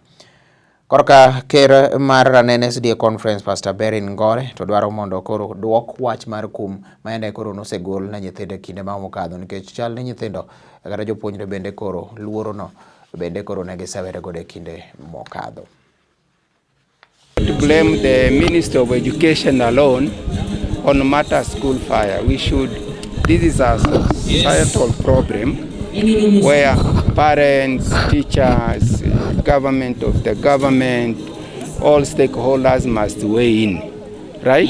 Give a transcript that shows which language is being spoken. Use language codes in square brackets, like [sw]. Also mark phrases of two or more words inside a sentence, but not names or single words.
[luo] Korka ker mar NSDA Conference Pastor Berin Ngore to dwaro mondo koro duok wach mar kum ma ende koro nosegol na nyithinde kinde ma mokadho, nikech chal ni nyithindo kata jopuonjre bende koro luoro no bende koro ne gisewere godo e kinde mokadho. [en] To blame the Minister of Education alone on matter school fire. This is a societal problem where parents, teachers, government of the government, all stakeholders must weigh in, right?